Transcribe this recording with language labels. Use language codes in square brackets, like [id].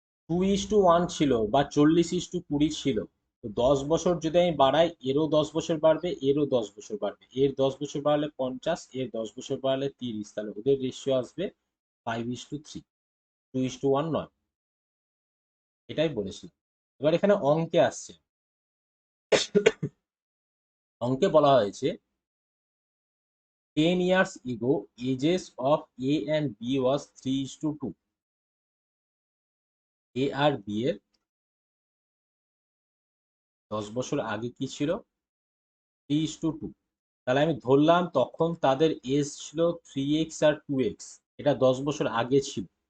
[bn] 2:1 ছিল বা 40:20 ছিল, তো 10 বছর যদি আমি বাড়াই, এরও 10 বছর বাড়বে, এরও 10 বছর বাড়বে, এর 10 বছর বাড়লে 50, এর 10 বছর বাড়লে 30, তাহলে ওদের রেশিও আসবে 5:3, 2:1 নয়। এটাই বলেছি। এবার এখানে অঙ্কে আসছে, অঙ্কে বলা হয়েছে [en] 10 years ago ages of A and B was 3:2. [bn] A আর B এর 10 বছর আগে কি ছিল, 3:2। তাহলে আমি ধরলাম তখন তাদের এজ ছিল 3x আর 2x, এটা 10 বছর আগে ছিল।